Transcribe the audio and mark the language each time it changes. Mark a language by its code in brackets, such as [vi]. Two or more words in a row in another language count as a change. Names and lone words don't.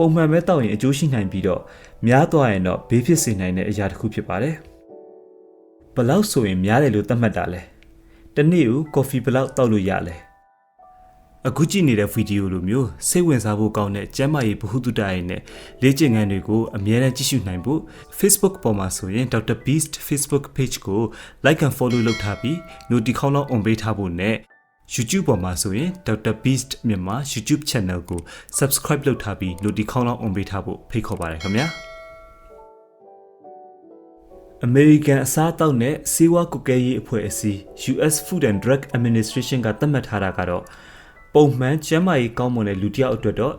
[my] မှန်ပဲတောက်ရင်အကျိုးရှိနိုင်ပြီးတော့များသွားရင်တော့ဘေးဖြစ်စေနိုင်တဲ့အရာတစ်ခုဖြစ်ပါတယ်။ဘယ်လောက်ဆိုရင်များတယ်လို့သတ်မှတ်တာလဲ။တစ်နေ့ကိုကော်ဖီဘယ်လောက်တောက်လို့ရလဲ။အခုကြည့်နေတဲ့ဗီဒီယိုလိုမျိုးစိတ်ဝင်စားဖို့ကောင်းတဲ့ကျန်းမာရေးဗဟုသုတရေးနဲ့လေ့ကျင့်ခန်းတွေကိုအမြဲတမ်းကြည့်ရှုနိုင်ဖို့ Facebook ပေါ်မှာဆိုရင် Dr. Beast Facebook page ကို [en] like and follow [my] လုပ်ထားပြီး notification လောက် on ပေးထားဖို့နဲ့ YouTube ပေါ်မှာဆိုရင် Dr. Beast မြန်မာ YouTube channel ကို subscribe လုပ်ထားပြီး notification လောက် on ပေးထားဖို့ဖိတ်ခေါ်ပါတယ်ခင်ဗျာAmerican အစားအသောက်နဲ့ဆေးဝါးကွပ်ကဲရေးအဖွဲ့အစည်း US Food and Drug Administration ကသတ်မှတ်ထားတာကတော့ပုံမှန်ကျန်းမာရေးကောင်းမွန်တဲ့လူတစ်ယောက်အတွက်တော့